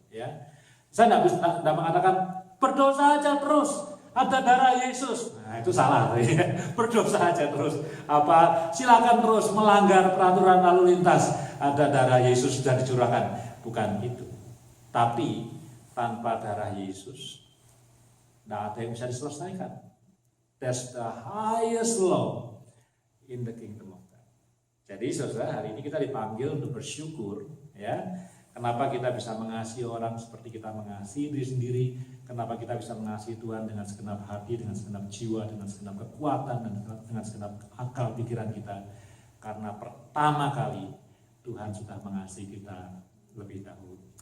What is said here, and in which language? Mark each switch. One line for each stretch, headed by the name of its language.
Indonesian: Ya, saya tidak mengatakan berdosa aja terus, ada darah Yesus. Nah, itu salah, ya. Berdosa aja terus. Silakan terus melanggar peraturan lalu lintas, ada darah Yesus sudah dicurahkan. Bukan itu. Tapi tanpa darah Yesus, tidak ada yang bisa diselesaikan.
English: That's the highest law in the kingdom of God.
Indonesian: Jadi saudara, hari ini kita dipanggil untuk bersyukur, ya. Kenapa kita bisa mengasihi orang seperti kita mengasihi diri sendiri? Kenapa kita bisa mengasihi Tuhan dengan segenap hati, dengan segenap jiwa, dengan segenap kekuatan, dan dengan segenap akal pikiran kita? Karena pertama kali Tuhan sudah mengasihi kita lebih dahulu.